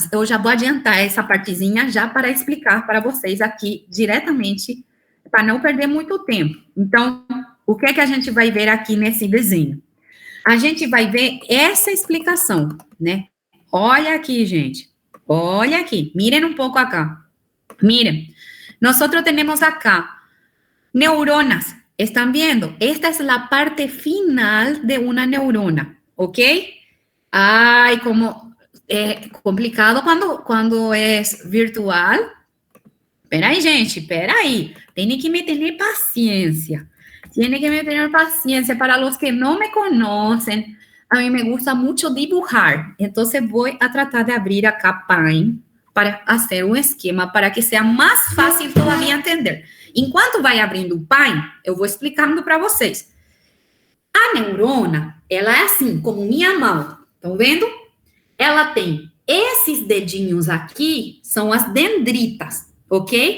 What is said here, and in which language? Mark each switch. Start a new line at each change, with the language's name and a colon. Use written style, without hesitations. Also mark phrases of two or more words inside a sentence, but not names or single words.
Portuguese: Eu já vou adiantar essa partezinha já para explicar para vocês aqui diretamente, para não perder muito tempo. Então, o que é que a gente vai ver aqui nesse desenho? A gente vai ver essa explicação, né? Olha aqui, gente. Olha aqui.
Spanish: Miren um pouco acá. Miren. Nosotros tenemos acá Neuronas, ¿están viendo? Esta es la parte final de una neurona, ¿ok?
Portuguese: Ay, como complicado quando é virtual. Peraí, gente, peraí. Tem que me ter paciência.
Spanish: Tiene que me tener paciencia. Para los que no me conocen, a mí me gusta mucho dibujar. Entonces voy a tratar de abrir acá Paint para hacer
Portuguese: um esquema para que seja mais fácil
Spanish: todavía entender.
Portuguese: Enquanto vai abrindo o Paint, eu vou explicando para vocês. A neurona, ela é assim, como minha mão. Estão vendo? Ela tem esses dedinhos aqui, são as dendritas, ok?